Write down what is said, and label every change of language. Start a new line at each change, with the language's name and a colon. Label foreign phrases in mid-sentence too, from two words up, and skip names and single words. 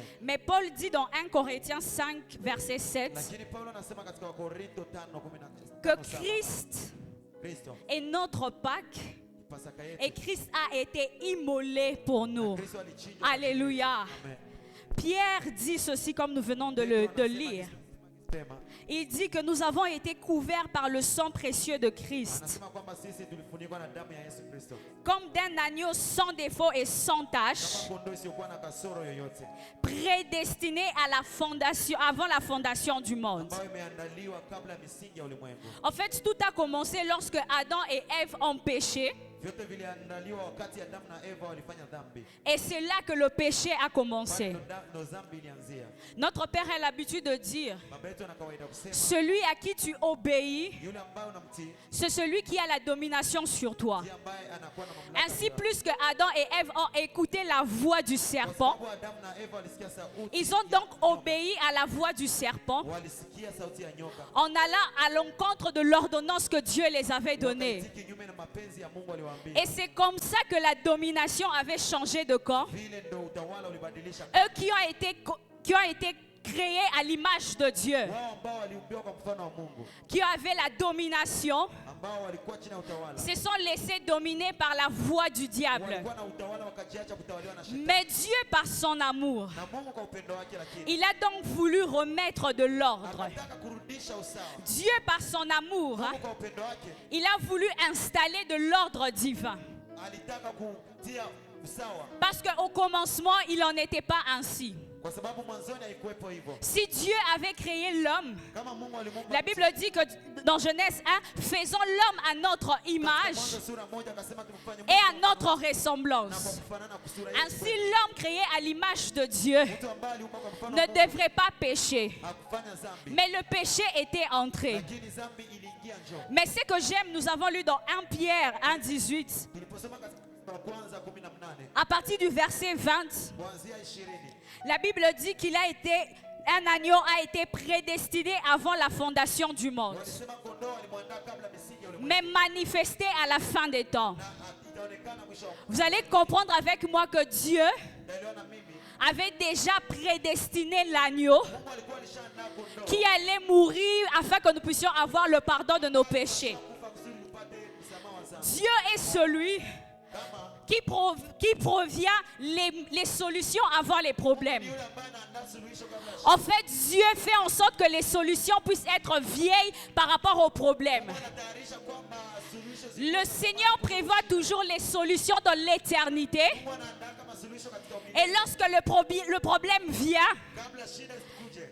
French: Mais Paul dit dans 1 Corinthiens 5, verset 7, que Christ est notre Pâque et Christ a été immolé pour nous. Alléluia. Pierre dit ceci comme nous venons de lire.
Swahili: kusema,
French: il dit que nous avons été couverts par le sang précieux de Christ,
Swahili: anasema kwamba sisi tulifunikwa na damu ya Yesu Kristo,
French: comme d'un agneau sans défaut et sans tache,
Swahili: kama kondoo isiyokuwa na kasoro yoyote,
French: prédestiné à la fondation, avant la fondation du monde.
Swahili: ambayo imeandaliwa kabla ya misingi ya ulimwengu.
French: En fait, tout a commencé lorsque Adam et Ève ont péché,
Swahili: Vyote viliandaliwa wakati Adamu na Eva walifanya dhambi.
French: et c'est là que le péché a commencé.
Swahili: Ndo dhambi ilianzia.
French: Notre Père a l'habitude de dire,
Swahili: Baba yetu ana kawaida kusema,
French: celui à qui tu obéis,
Swahili: yule ambaye unamtii
French: c'est celui qui a la domination sur toi.
Swahili: ndiye ambaye anakuwa na mamlaka.
French: Ainsi, plus que Adam et Ève ont écouté la voix du serpent,
Swahili: Kwa sababu Adamu na Eva walisikia sauti,
French: ils ont donc obéi à la voix du serpent
Swahili: walisikia sauti ya nyoka,
French: en allant à l'encontre de l'ordonnance que Dieu les avait donnée.
Swahili: wakaitii kinyume na mapenzi ya Mungu aliwaambia.
French: Et c'est comme ça que la domination avait changé de camp.
Swahili: Vile ndo utawala ulibadilisha.
French: Eux qui ont été créés à l'image de Dieu,
Swahili: Wao ambao waliumbiwa kwa mfano wa Mungu,
French: qui avaient la domination,
Swahili: ambao walikuwa chini ya utawala,
French: se sont laissés dominer par la voix du diable.
Swahili: walikuwa na utawala wakajiacha kutawaliwa na shetani.
French: Mais Dieu, par son amour,
Swahili: Na Mungu kwa upendo wake, lakini
French: il a donc voulu remettre de l'ordre.
Swahili: anataka kurudisha usawa.
French: Dieu, par son amour,
Swahili: Mungu kwa upendo wake
French: il a voulu installer de l'ordre divin.
Swahili: alitaka kutia usawa,
French: Parce qu'au commencement, il n'en était pas ainsi.
Swahili: kwa sababu mwanzoni haikuwepo hivyo.
French: Si Dieu avait créé l'homme,
Swahili: Kama Mungu alimuumba,
French: la Bible dit que dans Genèse 1, faisons l'homme à notre image
Swahili: Mwanzo sura moja akasema tumfanye
French: et à
Swahili: Mungu
French: notre
Swahili: na kwa
French: ressemblance.
Swahili: kufanana kwa sura yetu.
French: Ainsi, l'homme créé à l'image de Dieu
Swahili: Mtu ambaye aliumbwa kwa mfano
French: ne
Swahili: wa Mungu
French: devrait pas pécher.
Swahili: hakufanya dhambi,
French: Mais le péché était entré.
Swahili: lakini dhambi iliingia njoo.
French: Mais ce que j'aime, nous avons lu dans 1 Pierre 1,18,
Swahili: Tuliposoma katika kwanza 18
French: à partir du verset 20,
Swahili: kuanzia 20,
French: la Bible dit qu'il a été, un agneau a été prédestiné avant la fondation du monde,
Swahili: walisema kondoo alimwandaa kabla misingi ya ulimwengu,
French: mais manifesté à la fin des temps.
Swahili: na itaonekana mwisho wa
French: Vous allez comprendre avec moi que Dieu
Swahili: Niliona mimi
French: avait déjà prédestiné l'agneau
Swahili: Mungu alikuwa alishaandaa kondoo
French: qui allait mourir afin que nous puissions avoir le pardon de nos péchés.
Swahili: kufa kusudi tupate msamaha wa dhambi.
French: Dieu est celui
Swahili: Kama
French: qui provient les solutions avant les problèmes.
Swahili: yule ambaye anaandaa suluhisho kabla ya
French: En fait, Dieu fait en sorte que les solutions puissent être vieilles par rapport aux problèmes.
Swahili: anatayarisha kwamba suluhisho
French: Le Seigneur prévoit toujours les solutions dans l'éternité.
Swahili: Mungu anaandaa kama suluhisho katika umilele.
French: Et lorsque le problème vient,
Swahili: Kabla shida isikuje,